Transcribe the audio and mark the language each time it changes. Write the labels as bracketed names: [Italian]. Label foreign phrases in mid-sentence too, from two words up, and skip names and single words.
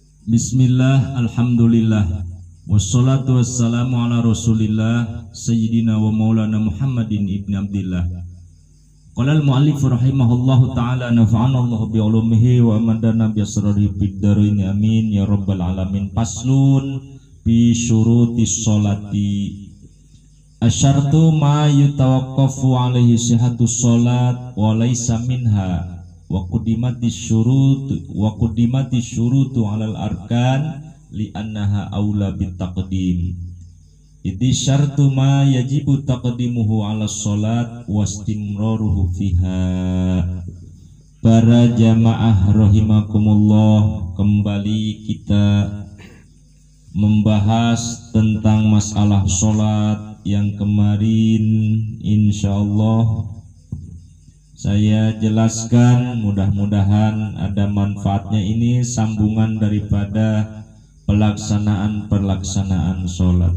[Arabic] بسم الله، الحمد لله، والصلاة والسلام على رسول الله سيدنا ومولانا محمد بن عبد الله. قال المؤلف رحمه الله تعالى نفعنا الله بعلومه وأمدنا بأسراره بالدارين آمين يا رب العالمين. فصل بشروط الصلاة. الشرط ما يتوقف عليه صحة الصلاة وليس منها وقدمت الشروط على الأركان لأنها أولى بالتقديم. إذ الشرط ما يجب تقديمه على الصلاة واستمراره فيها. [Indonesian] Para jamaah rahimakumullah, kembali kita membahas tentang masalah sholat yang kemarin insyaallah saya jelaskan. Mudah-mudahan ada manfaatnya. Ini sambungan daripada pelaksanaan sholat.